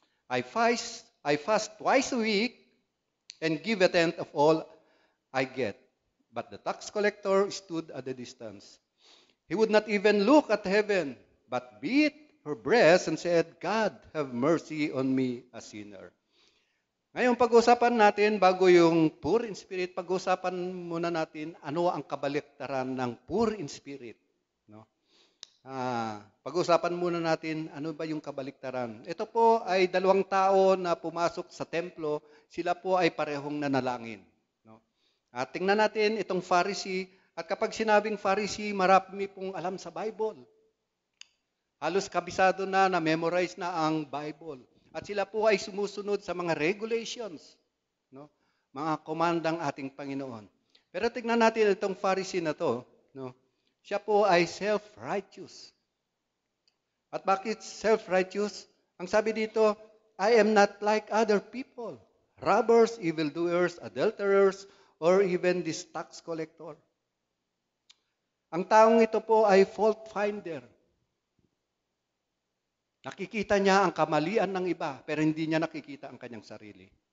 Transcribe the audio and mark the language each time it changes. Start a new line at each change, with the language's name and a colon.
English: I fast twice a week and give a tenth of all I get. But the tax collector stood at a distance. He would not even look at heaven, but beat her breast and said, God, have mercy on me, a sinner.
Filipino: Ngayon, pag-usapan natin, bago yung poor in spirit, pag-usapan muna natin ano ang kabaliktaran ng poor in spirit. No? Pag-usapan muna natin ano ba yung kabaliktaran. Ito po ay 2 tao na pumasok sa templo, sila po ay parehong nanalangin. No? Tingnan natin itong Pharisee, at kapag sinabing Pharisee, marami pong alam sa Bible. Halos kabisado na memorize na ang Bible. At sila po ay sumusunod sa mga regulations, no? Mga komandang ating Panginoon. Pero tingnan natin itong Pharisee na to, no? Siya po ay self-righteous. At bakit self-righteous? Ang sabi dito,
English: I am not like other people, robbers, evildoers, adulterers, or even this tax collector.
Filipino: Ang taong ito po ay fault finder. Nakikita niya ang kamalian ng iba, pero hindi niya nakikita ang kanyang sarili.